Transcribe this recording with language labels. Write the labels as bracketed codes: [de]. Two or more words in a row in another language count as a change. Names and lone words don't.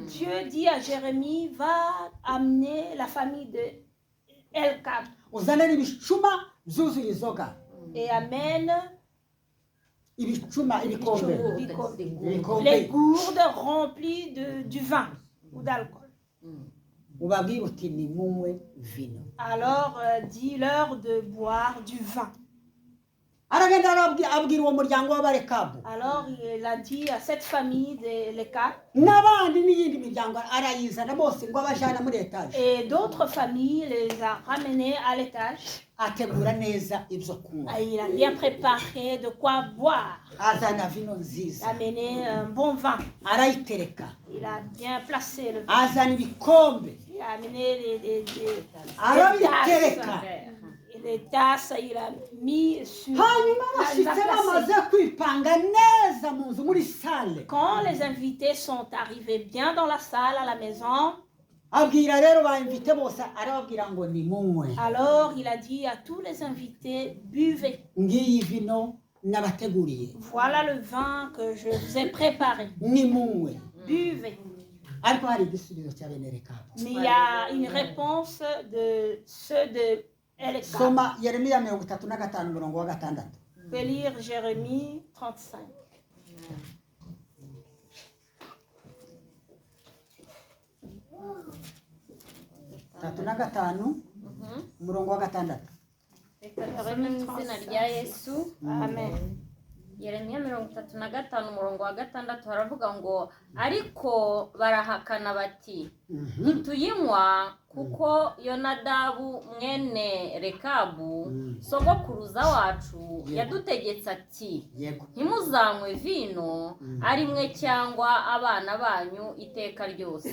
[fr] Dieu dit à Jérémie, va amener la famille de Elkab. Et amène les gourdes remplies du vin ou d'alcool. [rw] ubabwire uti nimunywe vino. [fr] Alors dis-leur de boire du vin. [rw] Aragenda abwira uwo muryango w'abarekabu. [fr] Alors il a dit à cette famille de Léka. [rw] N'abandi n'iyindi miryango arayizana bose ngo abajana muri etaje. [fr] Et d'autres familles les a ramenés à l'étage. [rw] Ategura neza ibyo kunywa. [fr] Il a bien préparé de quoi boire. [rw] Azana vino nziza. [fr] Il a amené un bon vin. [rw] Arayitereka. [fr] Il a bien placé le vin. [rw] Azana ibikombe. [fr] Il a amené des [rw] Arabitereka. [fr] les tasses, il a mis sur Quand les invités sont arrivés bien dans la salle à la maison, alors il a dit à tous les invités, buvez. Voilà le vin que je vous ai préparé. Buvez. Mais il y a une réponse de ceux de [rw] Soma Yeremiya 35 murongo wa gatandatu. [fr] On peut lire Jérémie 35. [rw] Tatuna gatanu murongo wa gatandatu. Amen. Yeremiya 35 umurongo wa gatandatu haravuga ngo ariko barahakana bati ntituyinywa kuko Yonadabu mwene Rekabu sogokuruza wacu yadutegetse ati ntimuzanywe vino ari mwe cyangwa abana banyu iteka ryose.